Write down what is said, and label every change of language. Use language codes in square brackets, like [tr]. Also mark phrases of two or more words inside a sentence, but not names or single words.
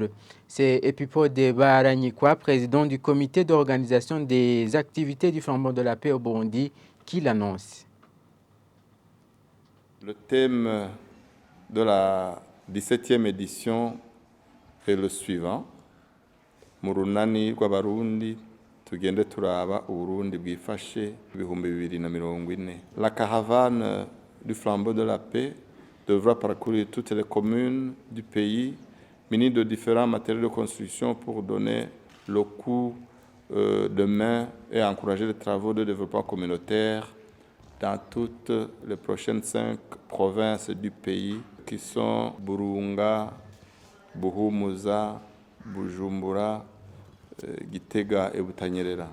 [fr] C'est Epipo Deba Aranyikwa, président du comité d'organisation des activités du flambeau de la paix au Burundi, qui l'annonce. Le thème de la 17e édition est le suivant. [rn] Murunani rw'abarundi tugende turaba uburundi bwifashe 2040. [fr] La caravane du flambeau de la paix devra parcourir toutes les communes du pays munis de différents matériaux de construction pour donner le coup de main et encourager les travaux de développement communautaire dans toutes les prochaines 5 provinces du pays qui sont Burunga, Buhumuza, Bujumbura, Gitega et Butanyerera.